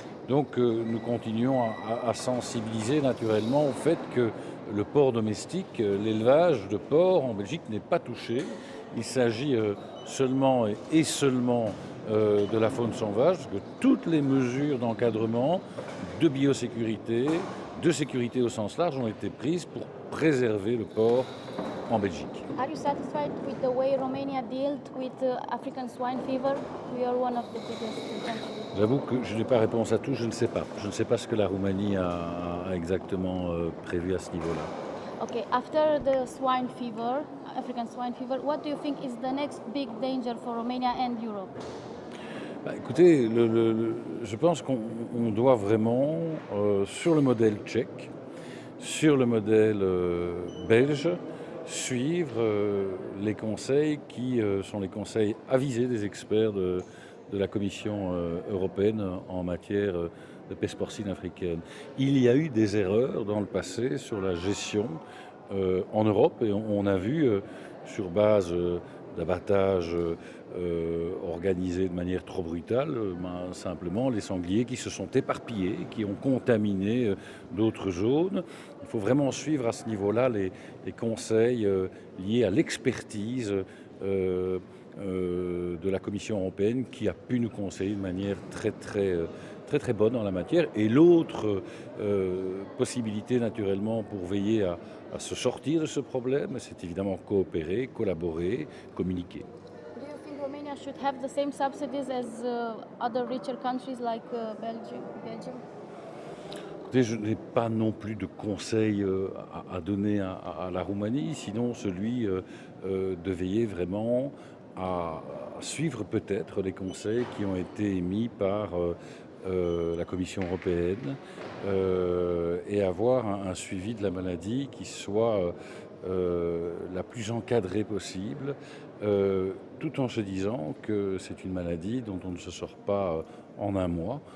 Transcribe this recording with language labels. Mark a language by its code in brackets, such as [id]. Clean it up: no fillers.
[fr] Donc nous continuons à sensibiliser naturellement au fait que le porc domestique, l'élevage de porc en Belgique n'est pas touché. Il s'agit seulement de la faune sauvage, parce que toutes les mesures d'encadrement, de biosécurité, de sécurité au sens large ont été prises pour préserver le porc en Belgique. [en] Are you satisfied with the way Romania dealt with African swine fever? We are one of the biggest countries. [fr] J'avoue que je n'ai pas réponse à tout, je ne sais pas. Je ne sais pas ce que la Roumanie a exactement prévu à ce niveau-là. [en] Okay, after the swine fever, African swine fever, what do you think is the next big danger for Romania and Europe? [fr] Écoutez, je pense qu'on doit vraiment, sur le modèle tchèque, sur le modèle belge, suivre les conseils qui sont les conseils avisés des experts de la Commission européenne en matière de peste porcine africaine. Il y a eu des erreurs dans le passé sur la gestion en Europe et on a vu sur base d'abattage organisé de manière trop brutale, simplement les sangliers qui se sont éparpillés, qui ont contaminé d'autres zones. Il faut vraiment suivre à ce niveau-là les conseils liés à l'expertise de la Commission européenne qui a pu nous conseiller de manière très bonne en la matière. Et l'autre possibilité naturellement pour veiller à se sortir de ce problème, c'est évidemment coopérer, collaborer, communiquer. [en] Do you think Romania should have the same subsidies as other richer countries like Belgium? [fr] Écoutez, je n'ai pas non plus de conseils à donner à la Roumanie, sinon celui de veiller vraiment à suivre peut-être les conseils qui ont été émis par la Commission européenne et avoir un suivi de la maladie qui soit la plus encadrée possible, tout en se disant que c'est une maladie dont on ne se sort pas en un mois.